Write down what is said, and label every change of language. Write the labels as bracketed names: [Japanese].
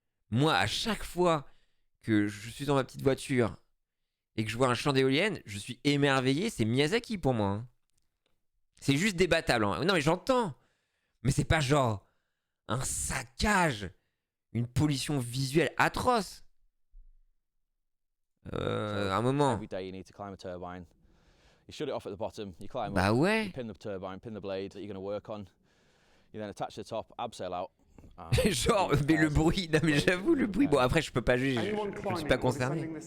[French] Moi, à chaque fois que je suis dans ma petite voiture et que je vois un champ d'éoliennes, je suis émerveillé. C'est Miyazaki pour moi. Hein. C'est juste débattable. Hein. Non, mais j'entends. Mais c'est pas genre un saccage, une pollution visuelle atroce. Un moment. [English] Every day you need to climb a turbine. You shut it off at the bottom, you climb [French] Bah [English] up, [French] ouais. [English] you pin the turbine, pin the blade that you're going to work on. You then attach the top, abseil out. [French] Genre, mais le bruit, non mais j'avoue le bruit. Bon après je peux pas juger, je suis pas concerné.